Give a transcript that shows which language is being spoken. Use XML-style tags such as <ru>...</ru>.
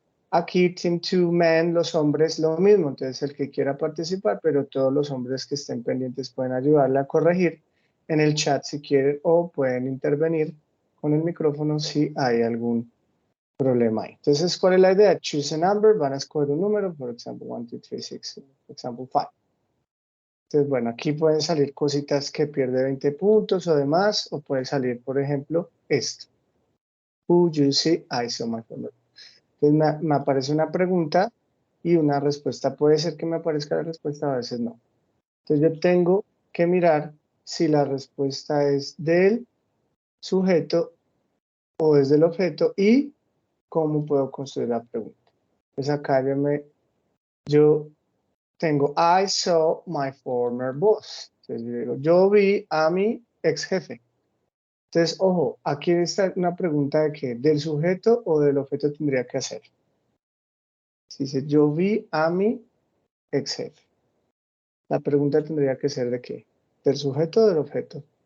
<es>Aquí, Team 2 Men, los hombres, lo mismo. Entonces, el que quiera participar, pero todos los hombres que estén pendientes pueden ayudarle a corregir en el chat si quieren o pueden intervenir con el micrófono si hay algún problema ahí. Entonces, ¿cuál es la idea? Choose a number, van a escoger un número, por ejemplo, 1, 2, 3, 6, por ejemplo, 5. Entonces, bueno, aquí pueden salir cositas que pierde 20 puntos o demás, o puede salir, por ejemplo, esto.</es> <en>Who you see, I saw my phone.</en> <es>Entonces me aparece una pregunta y una respuesta. Puede ser que me aparezca la respuesta, a veces no. Entonces yo tengo que mirar si la respuesta es del sujeto o es del objeto y cómo puedo construir la pregunta. Pues acá yo tengo</es> <en>I saw my former boss.</en> <es>Entonces yo digo, yo vi a mi ex jefe. Entonces, ojo, aquí está una pregunta de que del sujeto o del objeto tendría que hacer. Dice, yo vi a mi ex jefe. La pregunta tendría que ser de qué. ¿Del sujeto o del objeto?</es>